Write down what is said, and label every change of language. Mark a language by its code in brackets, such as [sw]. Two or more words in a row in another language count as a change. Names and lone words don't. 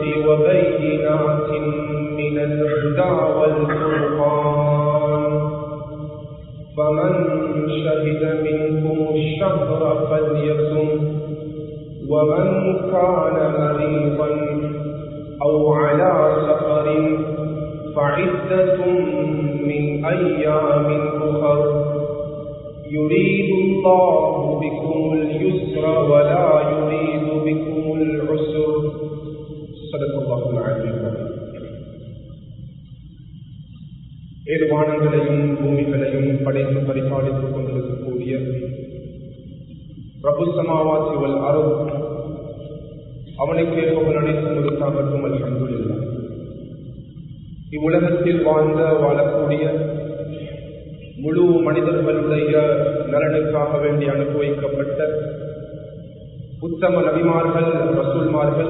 [ar] وبينات من الهدى والفرقان فمن شهد منكم الشهر فليصم ومن كان مريضا أو على سفر فعدة من أيام أخر يريد الله بكم اليسر ولا يريد بكم العسر. صدق الله العلي العظيم. [ta] ஏழு வானங்களையும் பூமிகளையும் படைத்து பரிபாலித்துக் கொண்டிருக்கக்கூடிய பிரபு சமாவாசி வல் அருள் அவனுக்கே புகழ் அனைத்தும் உரித்தாகட்டும். அல்ஹம்துலில்லாஹ். இவ்வுலகத்தில் வாழக்கூடிய முழு மனிதர்களுடைய நலனுக்காக வேண்டி அனுபவிக்கப்பட்ட உத்தம நபிமார்கள், ரசூல்மார்கள்,